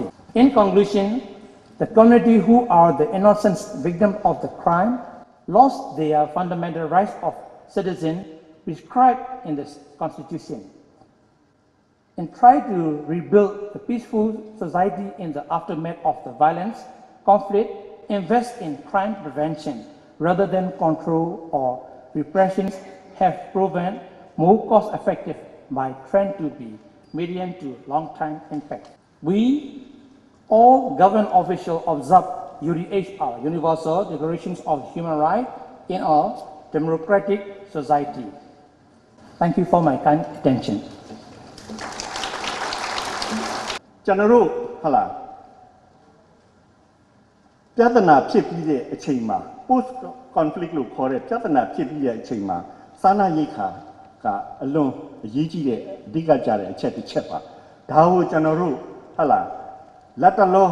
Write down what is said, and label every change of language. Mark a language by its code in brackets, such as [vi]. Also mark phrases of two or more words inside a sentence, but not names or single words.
[en] In conclusion, the community who are the innocent victims of the crime lost their fundamental rights of citizens prescribed in the Constitution and try to rebuild a peaceful society in the aftermath of the violence, conflict, invest in crime prevention rather than control or repression have proven more cost-effective by trying to be medium to long-term impact. We, all government officials, observe UDHR, Universal Declarations of Human Rights, in a democratic society. Thank you for my kind attention. [my] ကျွန်တော်တို့ဟုတ်လားပြဿနာဖြစ်ပြီးတဲ့အချိန်မှာ [en] post conflict [my] လို့ခေါ်တဲ့ပြဿနာဖြစ်ပြီးတဲ့အချိန်မှာစာနာရိတ်ခါကအလွန်အရေးကြီးတဲ့အဓိကကြတဲ့အချက်တစ်ချက်ပါဒါကိုကျွန်တော်တို့ဟုတ်လားလက်တလော